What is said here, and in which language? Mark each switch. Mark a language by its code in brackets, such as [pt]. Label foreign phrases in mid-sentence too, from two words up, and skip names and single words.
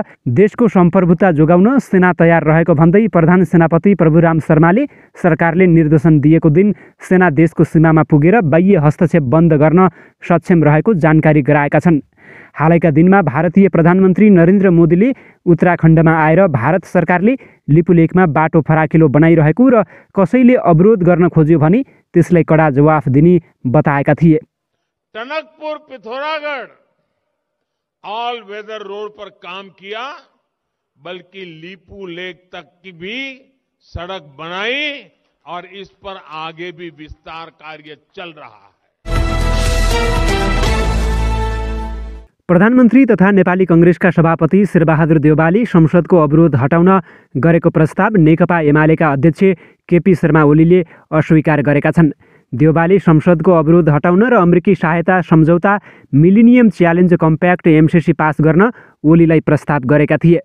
[ne] देशको सम्प्रभुता जोगाउन सेना तयार रहेको भन्दै प्रधान सेनापति प्रभुराम शर्माले सरकारले निर्देशन दिएको दिन सेना देशको सीमामा पुगेर बाह्य हस्तक्षेप बन्द गर्न सक्षम रहेको जानकारी गराएका छन्। हालैका दिनमा भारतीय प्रधानमन्त्री नरेन्द्र मोदीले उत्तराखण्डमा आएर भारत सरकारले लिपुलेखमा बाटो फराकिलो बनाइरहेको र कसैले अवरोध गर्न खोज्यो भने त्यसलाई कडा जवाफ दिने बताएका थिए। [hi] टनकपुर पिथौरागढ़ [en] all weather road [hi] पर काम किया, बल्कि लिपू लेक तक की भी सड़क बनाई और इस पर आगे भी विस्तार कार्य चल रहा है। [ne] प्रधानमन्त्री तथा नेपाली कङ्ग्रेसका सभापति शेरबहादुर देउवाले संसदको अवरोध हटाउन गरेको प्रस्ताव नेकपा एमालेका अध्यक्ष केपी शर्मा ओलीले अस्वीकार गरेका छन्। देउवाले संसदको अवरोध हटाउन र अमेरिकी सहायता सम्झौता मिलिनियम च्यालेन्ज कम्प्याक्ट एमसिसी पास गर्न ओलीलाई प्रस्ताव गरेका थिए।